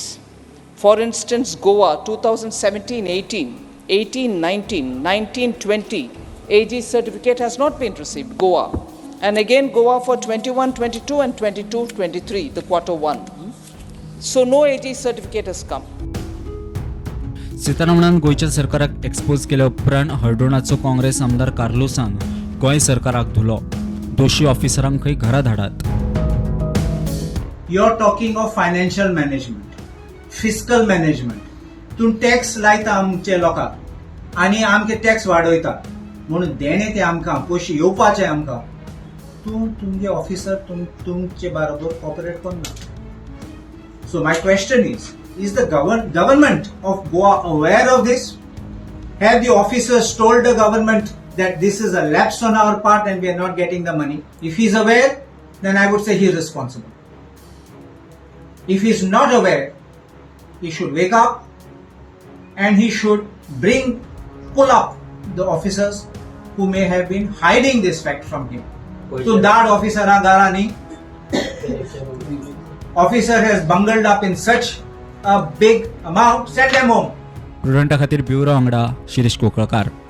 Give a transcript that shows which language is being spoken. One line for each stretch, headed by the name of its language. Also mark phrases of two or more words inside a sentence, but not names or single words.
English: For instance, Goa 2017-18, 18-19, 19-20, AG certificate has not been received, Goa. And again Goa for 21-22 and 22-23, the quarter one. So no AG certificate has come.
Konkani: सीतारामनान गोंयच्या सरकाराक एक्सपोज केल्या उपरांत हळदोणाचो काँग्रेस आमदार कार्लोसान गोंय सरकाराक धुलो. दोशी ऑफिसरांक खंय घरा धाडात.
English: You are talking of financial management, fiscal management.
Konkani: तूं टॅक्स लायता आमचे लोकांक आनी आमचे टॅक्स वाडयता म्हणून देणे ते आमकां पयशे येवपाचे आमकां. तूं तुमचे ऑफिसर तुमचे बरोबर कॉपरेट करना.
English: So my question is the government of Goa aware of this? Have the officers told the government that this is a lapse on our part and we are not getting the money? If he is aware, then I would say he is responsible. If he is not aware, he should wake up and he should pull up the officers who may have been hiding this fact from him. So that officer Garani officer has bungled up in such a big amount, send them home.
Konkani: प्रुडंटा खातीर ब्युरो वांगडा शिरीष कोकळकार.